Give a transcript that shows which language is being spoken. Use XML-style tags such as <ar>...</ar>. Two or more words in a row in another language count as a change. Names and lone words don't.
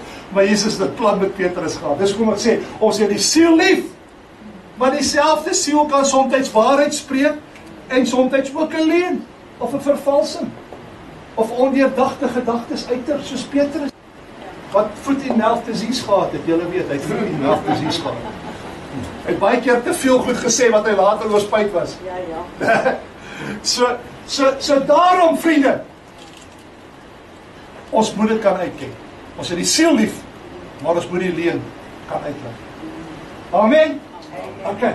<af>Maar Jesus het 'n plan met Petrus gehad. Dis hoekom ek sê, ons het die siel lief, maar dieselfde siel kan soms waarheid spreek, en soms ook 'n leuen, of 'n vervalsing, of ondeurdagte gedagtes uiter, soos Petrus, wat voet en</af> <en>mouth disease</en> <af>gehad het, julle weet, hy het voet en</af> <en>mouth disease</en> <af>gehad. Hy het baie keer te veel goed gesê, wat hy later oor spyt was. Ja. So daarom, vriende, ons moet dit kan uitken. Ons het die siel lief, maar ons moet die leuen kan uitleg. Amen? Okay.</af>